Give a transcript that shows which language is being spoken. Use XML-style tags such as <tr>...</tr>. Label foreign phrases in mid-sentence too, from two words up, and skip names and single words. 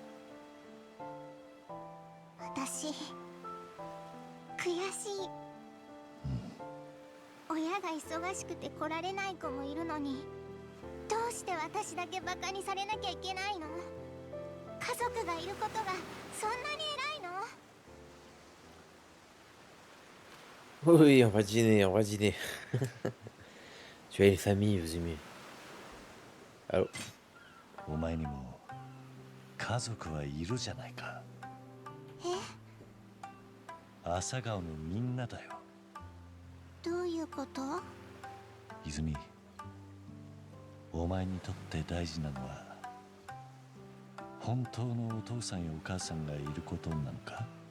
<ja>私悔しい。親が忙しくて来られない子もいるのに、どうして私だけバカにされなきゃいけないの？家族がいることがそんなに偉いの？</ja> <fr>Oui, on va dîner, on va dîner. Tu as une famille, Izumi. Allô?</fr> <ja>お前にも家族はいるじゃないか。朝顔のみんなだよ。どういうこと？泉、お前にとって大事なのは本当のお父さんやお母さんがいることなのか。</ja>